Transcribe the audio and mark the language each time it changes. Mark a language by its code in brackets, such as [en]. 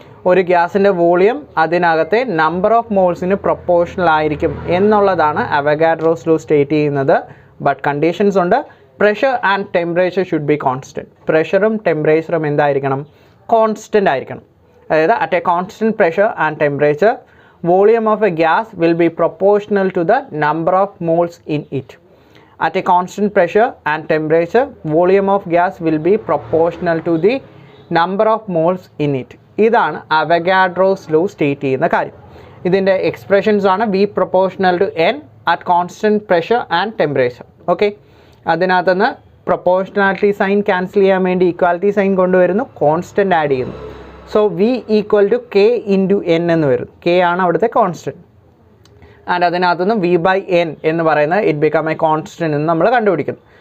[ml] ഒരു ഗ്യാസിൻ്റെ വോളിയം അതിനകത്തെ നമ്പർ ഓഫ് മോൾസിന് പ്രൊപ്പോർഷണൽ ആയിരിക്കും എന്നുള്ളതാണ് അവഗാഡ്രോസ് ലോ സ്റ്റേറ്റ് ചെയ്യുന്നത്. ബട്ട് കണ്ടീഷൻസ് ഉണ്ട്. [en] Pressure and temperature should be constant. [ml] പ്രഷറും ടെമ്പറേച്ചറും എന്തായിരിക്കണം? കോൺസ്റ്റൻ്റ് ആയിരിക്കണം. അതായത് [en] At a constant pressure and temperature volume of a gas will be proportional to the number of moles in it. At a constant pressure and temperature, volume of gas will be proportional to the number of moles in it. [ml] ഇതാണ് Avogadro's law state ചെയ്യുന്ന കാര്യം. ഇതിൻ്റെ expressions ആണ് [en] V proportional to N at constant pressure and temperature. [ml] Okay, അതിനകത്തുനിന്ന് proportionality sign cancel ചെയ്യാൻ വേണ്ടി equality sign കൊണ്ടുവരുന്നു, constant add ചെയ്യുന്നു. So V equal to K into N എന്ന് വരുന്നു. K ആണ് അവിടുത്തെ കോൺസ്റ്റൻറ്റ്. ആൻഡ് അതിനകത്തുനിന്ന് V/N എന്ന് പറയുന്നത് [en] it become a constant [ml] എന്ന് നമ്മൾ കണ്ടുപിടിക്കുന്നു.